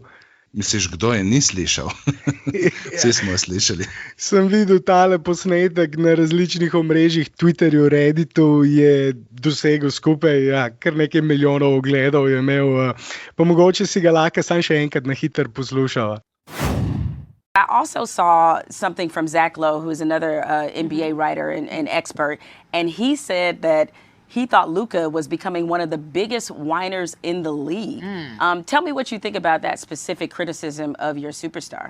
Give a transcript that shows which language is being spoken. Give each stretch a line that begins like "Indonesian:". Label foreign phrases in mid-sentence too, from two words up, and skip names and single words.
Slovenian: Misliš, kdo je ni slišal? Vsi smo jo slišali. Sem videl tale posnetek na različnih omrežjih, Twitterju, Redditu, je dosegel skupaj kar nekaj milijonov ogledov je imel, pa mogoče si ga lahko sam še enkrat na hitro poslušava.
English: I also saw something from Zach Lowe, who's another NBA writer and expert, and he said that he thought Luka was becoming one of the biggest whiners in the league. Tell me what you think about that specific criticism of your superstar.